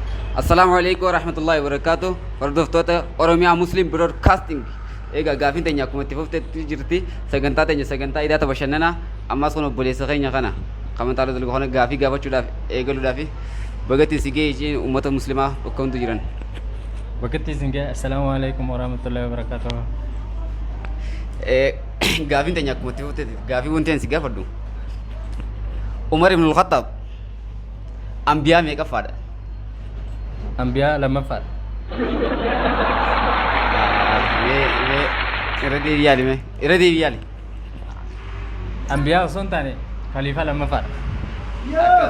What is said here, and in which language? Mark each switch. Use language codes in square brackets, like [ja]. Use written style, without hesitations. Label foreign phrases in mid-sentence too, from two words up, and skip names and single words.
[ar] السلام عليكم ورحمة الله وبركاته. [om] Hordoftoota Oromiyaa Muslim Broadcasting. Egaa gaafiin teenya akkuma itti fufteetti jirti. Sagantaa teenya sagantaa idaata bashannanaa ammas kun obboleessa keenya kana kamantaa loltuu kana gaafii gaafachuudhaaf eegaluudhaaf bagatti si ga'e isheen uummata muslimaa bakka hundi jiran. Bakki isin ga'e [ar] السلام عليكم ورحمة الله وبركاته. [om] Gaafiin teenya akkuma itti fufteetti gaafii wanti si gaafadhu. Umar ibn al-Khattab ambiyaa meeqaffaadha? Ambiyaa lammaffaa. Irra deebiyaali. Ambiyaa osoo hin taane khaliifaa lammaffaa. Akkas.